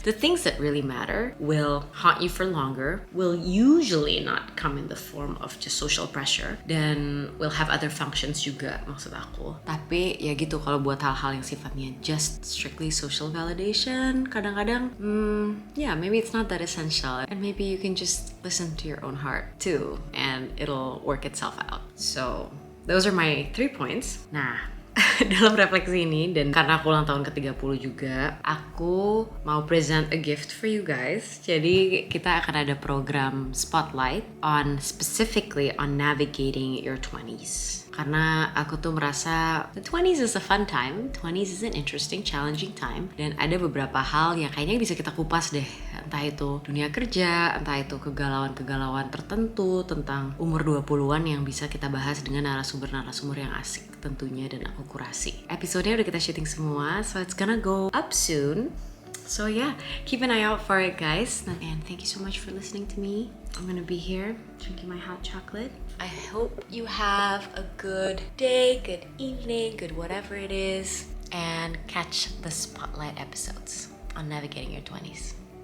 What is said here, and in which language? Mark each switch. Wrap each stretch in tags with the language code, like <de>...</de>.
<en>The things that really matter will haunt you for longer, will usually not come in the form of just social pressure,</en> <id>dan</id> <en>will have other functions</en> <id>juga maksud aku. Tapi ya gitu, kalau buat hal-hal yang sifatnya</id> <en>just strictly social validation,</en> <id>kadang-kadang</id> <en>yeah, maybe it's not that essential, and maybe you can just listen to your own heart too, and it'll work itself out. So those are my 3 points.</en> <id>Nah, dalam refleksi ini, dan karena aku ulang tahun ke-30 juga, aku mau</id> <en>present a gift for you guys.</en> <id>Jadi kita akan ada program spotlight on specifically on navigating your 20s. Karena aku tuh merasa</id> <en>the 20s is a fun time, 20s is an interesting, challenging time.</en> <id>Dan ada beberapa hal yang kayaknya bisa kita kupas deh. Entah itu dunia kerja, entah itu kegalauan-kegalauan tertentu tentang umur 20-an yang bisa kita bahas dengan narasumber-narasumber yang asik tentunya dan aku kurasi. Episodenya udah kita syuting semua,</id> <en>so it's gonna go up soon. So yeah, keep an eye out for it, guys. And thank you so much for listening to me. I'm gonna be here drinking my hot chocolate. I hope you have a good day, good evening, good whatever it is, and catch the spotlight episodes on navigating your 20s.</en>